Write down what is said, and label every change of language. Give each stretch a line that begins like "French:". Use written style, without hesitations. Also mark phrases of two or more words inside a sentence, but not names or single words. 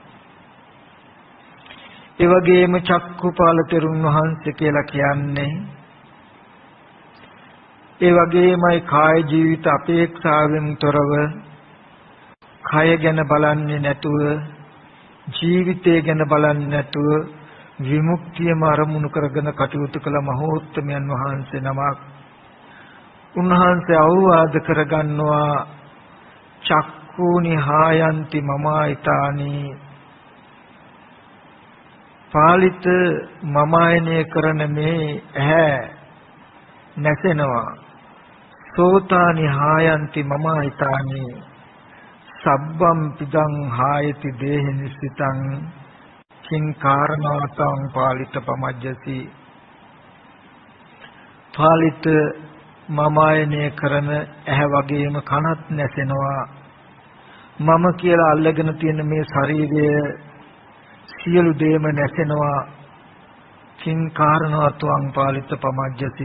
Sinhala: ඒ වගේම චක්කුපාල තෙරුන් වහන්සේ කියලා කියන්නේ ඒ වගේමයි කාය ජීවිත අපේක්ෂාවෙන් තොරව කය ගැන බලන්නේ නැතුව ජීවිතය ගැන බලන්නේ නැතුව විමුක්තියම අරමුණු කරගෙන කටයුතු කළ මහෝත්තමයන් වහන්සේ නමක්. උන්වහන්සේ අවවාද කරගන්නවා
Pali: චක්ඛූනි හායන්ති මමායිතානි පාලිත
Sinhala: මමායනය කරන මේ ඇහැ නැසෙනවා.
Pali: සෝතානි හායන්ති මමායිතානි සබ්බම් පිදං හායති දේහි නිස්සිතං කිං කාරණාතං පාලිත පමජ්ජති
Sinhala: පාලිත මමායනය කරන ඇහැ වගේම කනත් නැසෙනවා. මම කියලා අල්ලගෙන තියෙන මේ ශරීරය සියලු දේම නැසෙනවා.
Pali: කිං කාරණාත්වං පාලිත පමජ්ජති.